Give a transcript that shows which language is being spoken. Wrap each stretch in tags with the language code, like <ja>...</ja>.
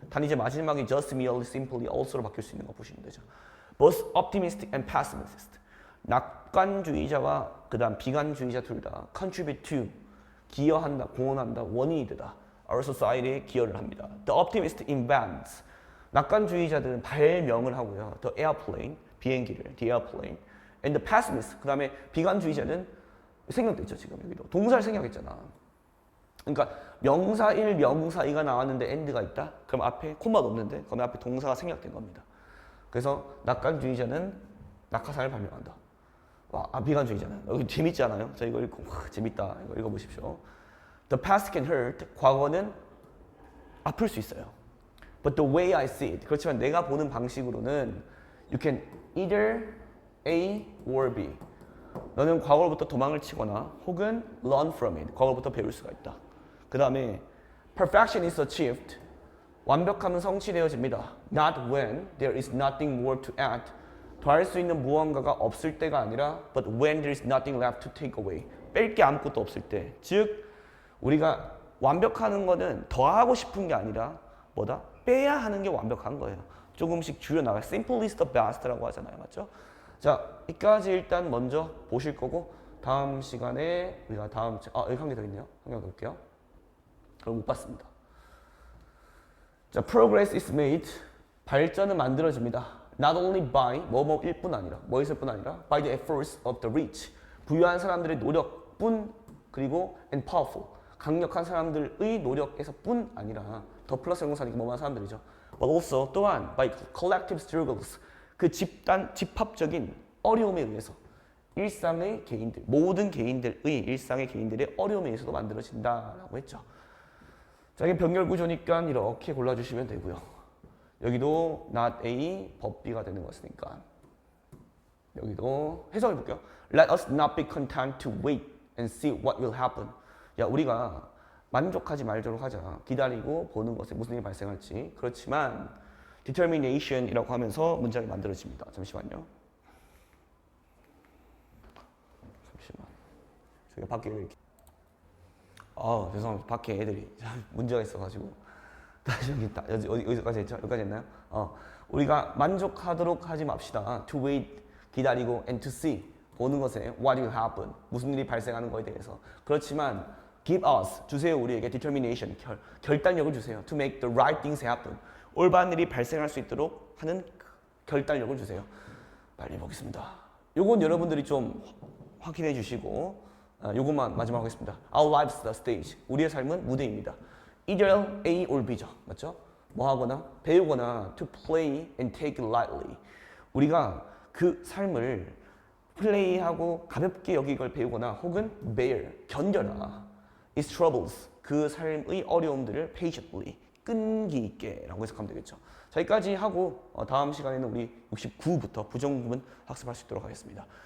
<ko>단 이제 마지막에 just, merely, simply, also로 바뀔 수 있는 거 보시면 되죠.</ko> <en>Both optimistic and pessimist.</en> <ko>낙관주의자와 그다음 비관주의자 둘 다</ko> <en>contribute to,</en> <ko>기여한다, 공헌한다, 원인이 되다.</ko> <en>our society</en> <ko>에 기여를 합니다.</ko> <en>The optimist invents.</en> <ko>낙관주의자들은 발명을 하고요.</ko> <en>The airplane, 비행기를, the airplane. And the pessimist,</en> <ko>그 다음에 비관주의자는 생략됐죠, 지금 여기도. 동사를 생략했잖아. 그러니까 명사 1, 명사 2가 나왔는데 and가 있다? 그럼 앞에 코마도 없는데 그럼 앞에 동사가 생략된 겁니다. 그래서 낙관주의자는 낙하산을 발명한다. 와, 비관주의자는. 여기 재밌지 않아요? 자, 이거 읽고 와, 재밌다. 이거 읽어보십시오.</ko> <en>The past can hurt.</en> <ko>과거는 아플 수 있어요.</ko> <en>But the way I see it.</en> <ko>그렇지만 내가 보는 방식으로는</ko> <en>you can either A or B.</en> <ko>너는 과거로부터 도망을 치거나 혹은</ko> <en>learn from it.</en> <ko>과거로부터 배울 수가 있다. 그 다음에</ko> <en>perfection is achieved.</en> <ko>완벽함은 성취되어집니다.</ko> <en>Not when there is nothing more to add.</en> <ko>더할 수 있는 무언가가 없을 때가 아니라</ko> <en>but when there is nothing left to take away.</en> <ko>뺄 게 아무것도 없을 때. 즉 우리가 완벽하는 거는 더하고 싶은 게 아니라 뭐다? 빼야 하는 게 완벽한 거예요. 조금씩 줄여나가.</ko> <en>Simple is the best</en> <ko>라고 하잖아요. 맞죠? 자, 여기까지 일단 먼저 보실 거고 다음 시간에 우리가 다음 여기 한 개 더 있네요. 한 개 더 볼게요. 그럼 못 봤습니다. 자,</ko> <en>progress is made.</en> <ko>발전은 만들어집니다.</ko> <en>Not only by</en> <ko>뭐뭐일 뿐 아니라 뭐있을 뿐 아니라</ko> <en>by the efforts of the rich.</en> <ko>부유한 사람들의 노력뿐 그리고</ko> <en>and powerful.</en> <ko>강력한 사람들의 노력에서뿐 아니라 더 플러스 형용사니까 뭐만 사람들이죠.</ko> <en>But also</en> <ko>또한</ko> <en>by collective struggles.</en> <ko>그 집합적인 어려움에 의해서 일상의 개인들, 모든 개인들의 일상의 개인들의 어려움에 의해서도 만들어진다라고 했죠. 자, 이게 병렬 구조니까 이렇게 골라주시면 되고요. 여기도 not A, but B가 되는 것이니까 여기도 해석해 볼게요.</ko> <en>Let us not be content to wait and see what will happen.</en> <ko>야, 우리가 만족하지 말도록 하자. 기다리고 보는 것에 무슨 일이 발생할지. 그렇지만 determination이라고 하면서 문장이 만들어집니다. 잠시만요. 저희가 밖에 이렇게 죄송합니다. 밖에 애들이 문제가 있어가지고 다시 어디까지 했죠? 여기까지 했나요? 우리가 만족하도록 하지 맙시다.</ko> <en>To wait,</en> <ko>기다리고</ko> <en>and to see,</en> <ko>보는 것에</ko> <en>what will happen,</en> <ko>무슨 일이 발생하는 것에 대해서. 그렇지만</ko> <en>give us,</en> <ko>주세요 우리에게 determination, 결단력을 주세요.</ko> <en>To make the right things happen,</en> <ko>올바른 일이 발생할 수 있도록 하는 결단력을 주세요. 빨리 보겠습니다. 요건 여러분들이 좀 확인해 주시고 요것만 마지막 하겠습니다.</ko> <en>Our lives the stage.</en> <ko>우리의 삶은 무대입니다.</ko> <en>Either A or B죠.</en> <ko>맞죠? 뭐 하거나 배우거나</ko> <en>to play and take it lightly.</en> <ko>우리가 그 삶을 플레이하고 가볍게 여기 이걸 배우거나 혹은</ko> <en>bear,</en> <ko>견뎌라.</ko> <en>Its troubles.</en> <ko>그 삶의 어려움들을</ko> <en>patiently,</en> <ko>끈기 있게 라고 해석하면 되겠죠. 자, 여기까지 하고 다음 시간에는 우리 69부터 부정구문 학습할 수 있도록 하겠습니다.</ko>